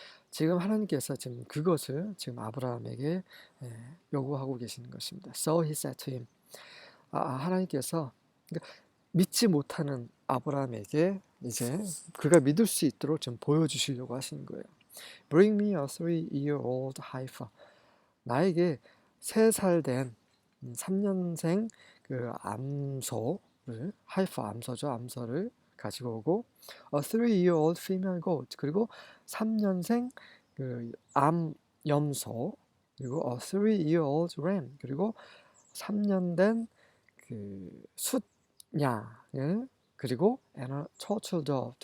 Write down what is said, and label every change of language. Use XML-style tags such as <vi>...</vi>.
<ko>지금 하나님께서 지금 그것을 지금 아브라함에게 요구하고 계시는 것입니다.</ko> <en>So he said to him.</en> <ko>하나님께서 믿지 못하는 아브라함에게 이제 그가 믿을 수 있도록 좀 보여주시려고 하시는 거예요.</ko> <en>Bring me a 3-year-old heifer.</en> <ko>나에게 3살 된 3년생 그 암소를, heifer 암소죠, 암소를 가지고 오고,</ko> <en>a 3-year-old female goat,</en> <ko>그리고 3년생 그 암염소, 그리고</ko> <en>a 3-year-old ram,</en> <ko>그리고 3년 된 그 숫양, 그리고</ko> <en>and a turtle dove.</en>